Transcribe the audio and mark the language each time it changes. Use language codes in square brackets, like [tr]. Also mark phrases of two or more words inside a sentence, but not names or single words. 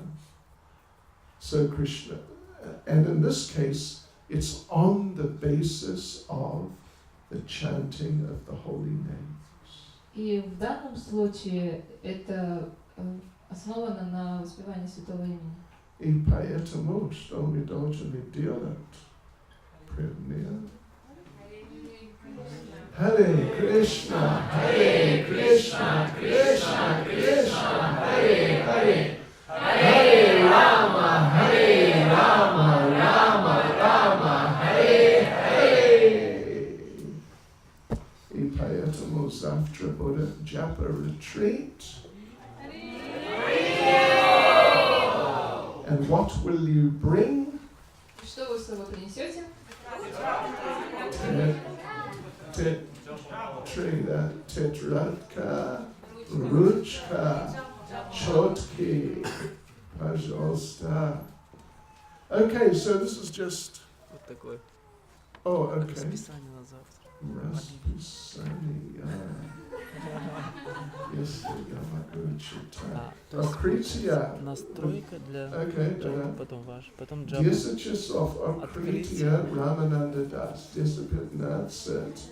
[en] So Krishna, and in this case, it's on the basis of the chanting of the holy names. [ru] И в данном случае это основано на воспевании святого имени. И поэтому, что мы должны делать? Предмет. [sa] Hare Krishna, Hare Krishna, Krishna Krishna, Hare Hare, Hare Rama, Rama Rama, Hare Hare. [ru] И поэтому завтра будет [en] Japa retreat. And what will you bring? [ru] Что вы с собой принесете? Тетрадка, ручка, чётки, пожалуйста. [en] Okay, so this is just. [ru] Вот такое [en] Oh, okay. [ru] расписание на завтра. Расписание. Yes, А, то есть Акрития. настройка для [en] Okay, [ru] джапа, потом ваш, потом джапа. 10 часов Акрития Рамананда Das, 10:15.